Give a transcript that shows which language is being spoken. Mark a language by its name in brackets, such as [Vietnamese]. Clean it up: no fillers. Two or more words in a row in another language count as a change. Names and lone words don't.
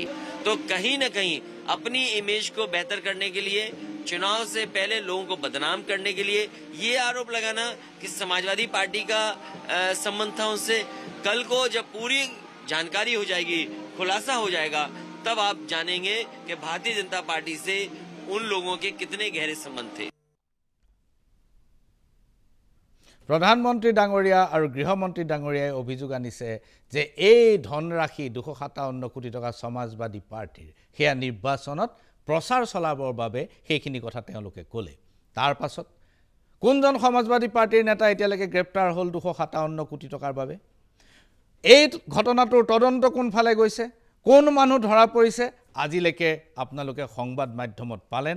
[Hindi] तो कहीं न कहीं अपनी इमेज को बेहतर करने के लिए, चुनाव से पहले लोगों को बदनाम करने के लिए ये आरोप लगाना कि समाजवादी पार्टी का संबंध था उनसे, कल को जब पूरी जानकारी हो जाएगी, खुलासा हो जाएगा, तब आप जानेंगे कि भारतीय जनता पार्टी से उन लोगों के कितने गहरे संबंध थे। [Assamese] প্ৰধানমন্ত্ৰী ডাঙৰীয়া আৰু গৃহমন্ত্ৰী ডাঙৰীয়াই অভিযোগ আনিছে যে এই ধনৰাশি 257 কোটি টকা সমাজবাদী পাৰ্টিৰ হেয়া নিৰ্বাচনত প্ৰচাৰ চলাবৰ বাবে সেইখিনি কথা তেওঁলোকে ক'লে। তাৰ পাছত কোনজন সমাজবাদী পাৰ্টিৰ নেতা এতিয়ালৈকে গ্ৰেপ্তাৰ হ'ল 257 কোটি টকাৰ বাবে? এই ঘটনাটোৰ তদন্ত কোনফালে গৈছে, কোন মানুহ ধৰা পৰিছে, আজিলৈকে আপোনালোকে সংবাদ মাধ্যমত পালেনে?